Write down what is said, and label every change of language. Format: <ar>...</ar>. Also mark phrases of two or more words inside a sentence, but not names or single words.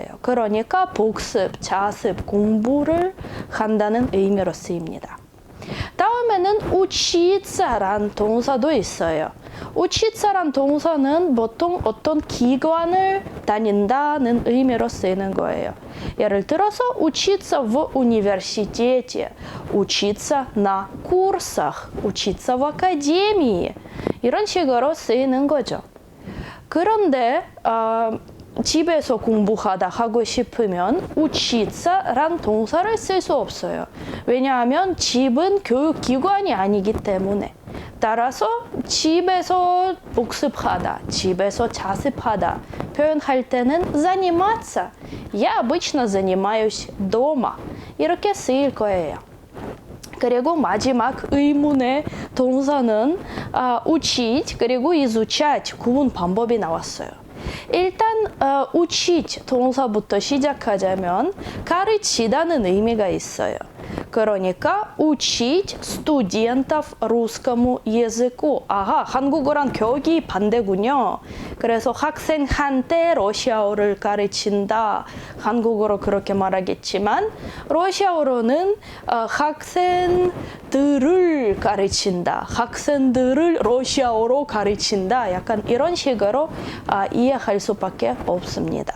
<ko>그러니까 복습, 자습, 공부를 한다는 의미로 쓰입니다. 다음에는 учиться 란 동사도 있어요. учиться 란 동사는 보통 어떤 기관을 다닌다는 의미로 쓰이는 거예요. 예를 들어서</ko> <ru>учиться в университете, учиться на курсах, учиться в академии</ru> <ko>이런 식으로 쓰이는 거죠. 그런데 집에서 공부하다 하고 싶으면 учиться 란 동사를 쓸 수 없어요. 왜냐하면 집은 교육기관이 아니기 때문에. 따라서 집에서 복습하다, 집에서 자습하다 표현할 때는 заниматься.</ko> <ru>Я обычно занимаюсь дома.</ru> <ko>이렇게 쓰일 거예요. 그리고 마지막 의문의 동사는 учить 그리고 изучать 구분 방법이 나왔어요. 일단 учить 동사부터 시작하자면 가르치다는 의미가 있어요.</ko> <ru>그러니까 учить студентов русскому языку.</ru> <ko>아하, 한국어랑 격이 반대군요. 그래서 학생한테 러시아어를 가르친다. 한국어로 그렇게 말하겠지만 러시아어로는 학생들을 가르친다. 학생들을 러시아어로 가르친다. 약간 이런 식으로 이해할 수밖에 없습니다.</ko>